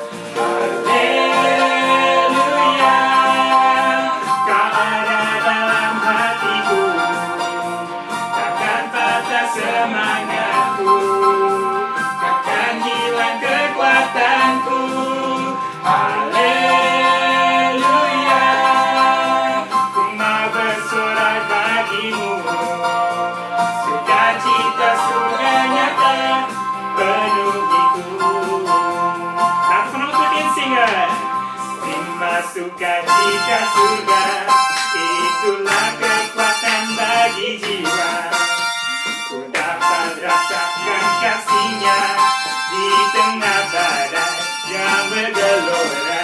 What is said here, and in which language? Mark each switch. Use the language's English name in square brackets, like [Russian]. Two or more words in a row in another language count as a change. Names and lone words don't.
[Indonesian] Semangatku takkan hilang kekuatanku. Haleluya, ku mau bersorak bagimu. Sukacita surga nyata penuhiku. [Dutch] Laten we nog een zingen. [Indonesian] Terima sukacita surga, itulah kekuatan bagi jiwa. Ku dapat rasakan kasihnya di tengah badai yang bergelora.